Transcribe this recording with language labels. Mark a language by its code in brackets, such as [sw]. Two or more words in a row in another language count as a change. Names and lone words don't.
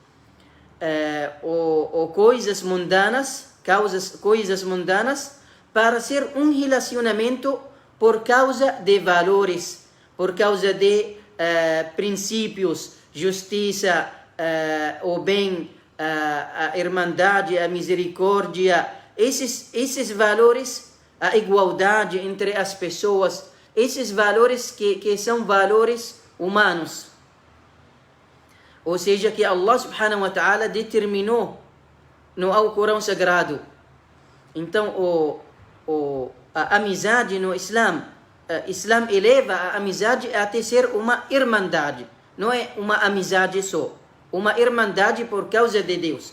[pt] ou coisas mundanas, para ser um relacionamento por causa de valores, por causa de princípios, justiça, o bem, a irmandade, a misericórdia, esses valores, a igualdade entre as pessoas, esses valores que são valores humanos. Ou seja, que [ar] الله سبحانه وتعالى [pt] determinou no Alcorão Sagrado. Então, a amizade no Islã, Islã eleva a amizade até ser uma irmandade. Não é uma amizade só, uma irmandade por causa de Deus.